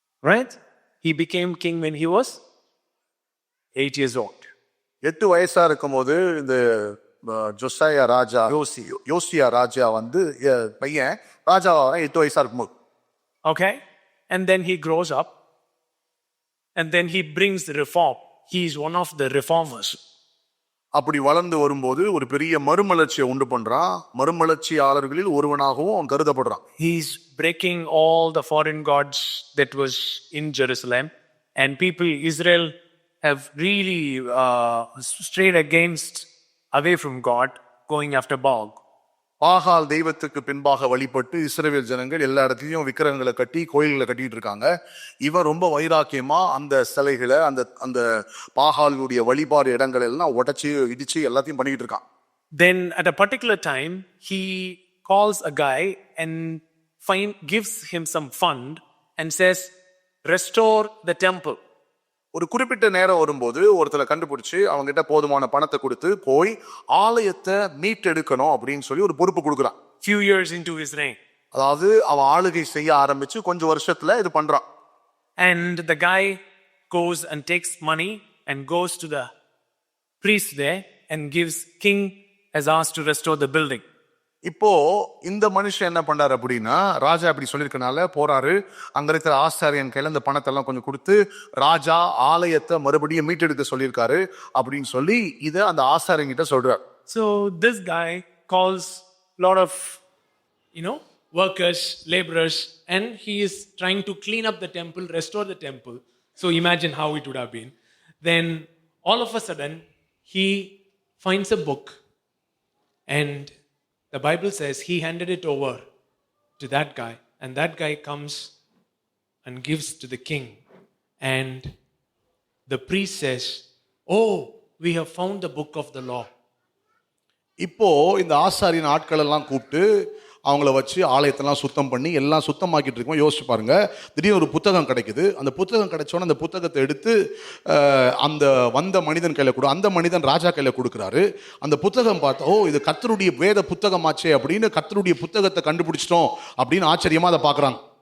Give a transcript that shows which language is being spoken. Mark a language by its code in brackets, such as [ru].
[en] Right? He became king when he was 8 years old. [ta] 8 வயசா இருக்கும் போது இந்த ஜோசியா ராஜா யோசியா ராஜா வந்து பையன் ராஜா 8 வயசா இருக்கும்போது. [en] Okay? And then he grows up and then he brings the reform. He is one of the reformers. [ta] அப்படி வளர்ந்து வரும்போது ஒரு பெரிய மறுமலர்ச்சியை உண்டு பண்றான். மறுமலர்ச்சியாளர்களில் ஒருவனாகவும் அவன் கருதப்படுறான். [en] He is breaking all the foreign gods that was in Jerusalem, and people Israel have really strayed against, away from God, going after Baal. [ta] பாகால் தெய்வத்துக்கு பின்பாக வழிபட்டு இஸ்ரவேல் ஜனங்கள் எல்லா இடத்துலயும் விக்கிரகங்களை கட்டி கோயில்களை கட்டிட்டு இருக்காங்க. இவன் ரொம்ப வைராக்கியமா அந்த சிலைகளை அந்த அந்த பாகாலுடைய வழிபாடு இடங்கள் எல்லாம் உடைச்சு இடிச்சு எல்லாத்தையும் பண்ணிட்டு இருக்கான். [en] Then at a particular time he calls a guy and gives him some fund and says, restore the temple. [ta] ஒரு குறிப்பிட்ட நேரம் வரும்போது ஒருத்தரை கண்டுபிடிச்சு அவங்க கிட்ட போதுமான பணத்தை கொடுத்து போய் ஆலயத்தை மீட்டெடுக்கணும் அப்படின்னு சொல்லி ஒரு பொறுப்பு கொடுக்குறான். [en] Few years into his reign. [ta] அதாவது அவன் ஆளுகை செய்ய ஆரம்பிச்சு கொஞ்சம் வருஷத்துல இது பண்றான். [en] And the guy goes and takes money and goes to the priest there and gives king has asked to restore the building. [ta] இப்போ இந்த மனுஷன் என்ன பண்றாரு அப்படின்னா, ராஜா அப்படி சொல்லியிருக்கனால போறாரு, அங்க இருக்கிற ஆசாரியன் கையில இந்த பணத்தை எல்லாம் கொஞ்சம் கொடுத்து ராஜா ஆலயத்தை மறுபடியும் மீட்டெடுக்க சொல்லியிருக்காரு அப்படின்னு சொல்லி இதை அந்த ஆசாரியன் கிட்ட சொல்றாரு. [en] So this guy calls a lot of workers, laborers, and he is trying to clean up the temple, restore the temple. So imagine how it would have been. Then all of a sudden, he finds a book, and the Bible says he handed it over to that guy, and that guy comes and gives to the king. And the priest says, "Oh, we have found the book of the law." [ta] இப்போ இந்த ஆசாரியன் ஆட்கள் எல்லாம் கூப்பிட்டு அவங்கள வச்சு ஆலயத்தெல்லாம் சுத்தம் பண்ணி எல்லாம் சுத்தமாக்கிட்டு இருக்கோம். யோசிச்சு பாருங்க, திடீர்னு ஒரு புத்தகம் கிடைக்குது. அந்த புத்தகம் கிடைச்சோன்னே அந்த புத்தகத்தை எடுத்து அந்த வந்த மனிதன் கையில் அந்த மனிதன் ராஜா கையில் கொடுக்குறாரு. அந்த புத்தகம் பார்த்தா, ஓ இது கர்த்தருடைய வேத புத்தகமாச்சே அப்படின்னு கர்த்தருடைய புத்தகத்தை கண்டுபிடிச்சிட்டோம் அப்படின்னு ஆச்சரியமா அதை பார்க்குறாங்க.